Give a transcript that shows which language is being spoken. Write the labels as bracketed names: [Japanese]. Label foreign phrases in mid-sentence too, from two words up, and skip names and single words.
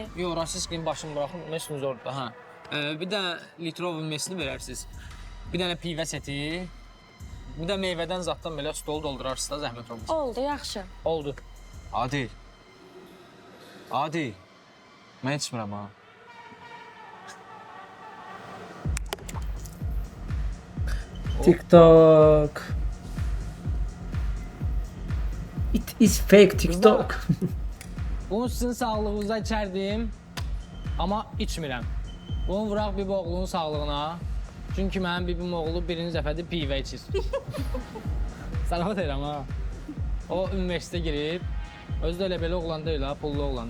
[Azerbaijani] Yox, rasiskinin başını buraxın, mesiniz orada, hə. Bir də litrov mesini verərsiniz. Bir dənə pivə seti. Bir də meyvədən zaddan belə stol doldurarsınız da zəhmət olmasa. Oldu, yaxşı. Oldu. Adil. Adil. Mən içmirəm ha. TikTok. [English] It is fake TikTok. [Azerbaijani] Bunu sizin sağlığınıza içərdim, amma içmirəm. Bunu vuraq bir oğlunun sağlığına. Çünki mənim bibim oğlu birinci dəfədir pivə içir. Sənə deyirəm ha. O universitetə girib, özü də elə belə oğlan deyil ha, pullu oğlandır.